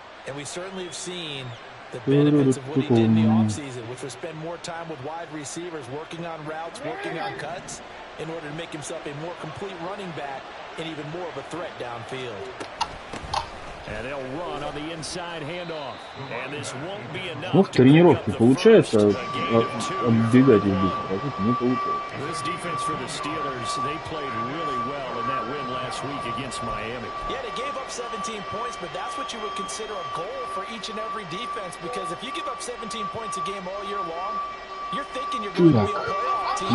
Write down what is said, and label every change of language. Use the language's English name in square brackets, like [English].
[English] And we certainly have seen the benefits of what he did in the offseason, which was spend more time with wide receivers, working on routes, working on cuts, in order to make himself a more complete running back and even more of a threat downfield. And they'll run on the inside handoff. And this won't be enough. [Russian] Ну, в тренировке получается отбегать их быстро, а тут не получается. [English] This defense for the Steelers, they played really well in that win last week against Miami. Yeah, they gave up 17 points, but that's what you would consider a goal for each and every defense, because if you give up 17 points a game all year long, you're thinking you're going to be a playoff team.